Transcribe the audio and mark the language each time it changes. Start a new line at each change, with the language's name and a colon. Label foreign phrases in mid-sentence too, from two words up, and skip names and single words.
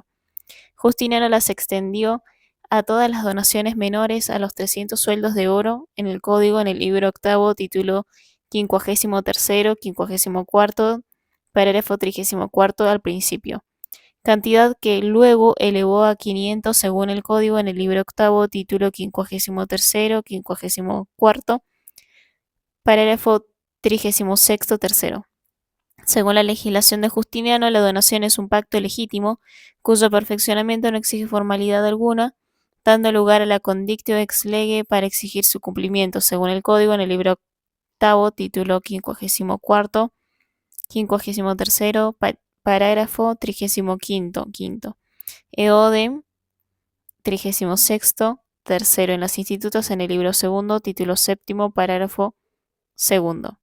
Spanish: Justiniano las extendió a todas las donaciones menores a los 300 sueldos de oro en el Código en el libro octavo, título 53º, 54º, parágrafo 34 al principio, cantidad que luego elevó a 500 según el Código en el libro octavo, título 53º, 54º, parágrafo 36º tercero. Según la legislación de Justiniano, la donación es un pacto legítimo, cuyo perfeccionamiento no exige formalidad alguna, dando lugar a la
Latin: condictio ex lege
Spanish: para exigir su cumplimiento, según el Código en el libro octavo, título 54º, 53º, parágrafo 35º, quinto. Eodem 36º, tercero en los institutos en el libro segundo, título séptimo, parágrafo segundo.